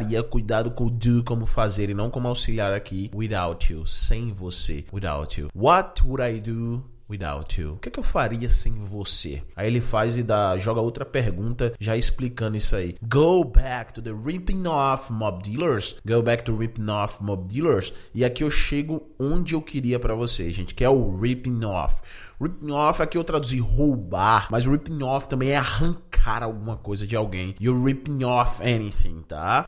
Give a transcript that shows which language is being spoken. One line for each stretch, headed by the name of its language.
Portuguese: Cuidado com o do como fazer e não como auxiliar aqui.
English: Without you,
Portuguese: sem você. Without you.
English: What would I do without you?
Portuguese: O que eu faria sem você? Aí ele faz e joga outra pergunta já explicando isso aí.
English: Go back to the ripping off mob dealers. Go back to ripping off mob dealers.
Portuguese: E aqui eu chego onde eu queria pra vocês, gente, que é o ripping off. Ripping off, aqui eu traduzi roubar, mas ripping off também é arrancar alguma coisa de alguém.
English: You're ripping off anything, tá?